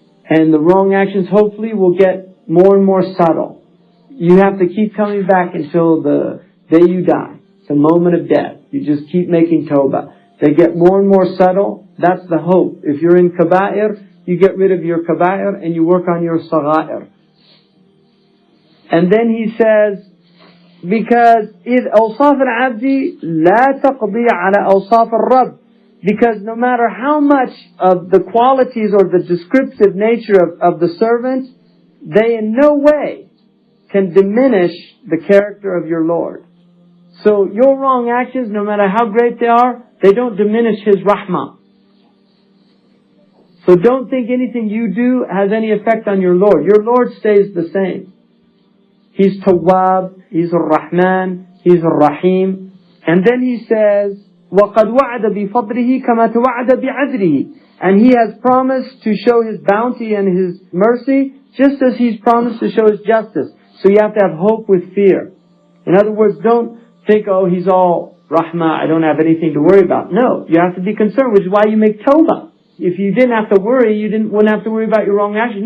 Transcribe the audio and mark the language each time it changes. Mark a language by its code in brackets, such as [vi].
[en] And the wrong actions hopefully will get more and more subtle. You have to keep coming back until the day you die. The moment of death. You just keep making tawbah. They get more and more subtle. That's the hope. If you're in kaba'ir, you get rid of your kaba'ir and you work on your sagha'ir. And then he says, because [ar] إذ أوصاف العبد لا تقضي على أوصاف الرب. [en] Because no matter how much of the qualities or the descriptive nature of the servant, they in no way can diminish the character of your Lord. So your wrong actions, no matter how great they are, they don't diminish His rahmah. So don't think anything you do has any effect on your Lord. Your Lord stays the same. He's Tawwab, He's Ar-Rahman, He's Ar-Rahim. And then He says, [ar] وَقَدْ وَعَدَ بِفَضْلِهِ كَمَا تَوَعَدَ بِعَدْلِهِ. [en] And He has promised to show His bounty and His mercy, just as He's promised to show His justice. So you have to have hope with fear. In other words, don't think, oh, He's all Rahmah, I don't have anything to worry about. No, you have to be concerned, which is why you make tawbah. If you didn't have to worry, you wouldn't have to worry about your wrong actions.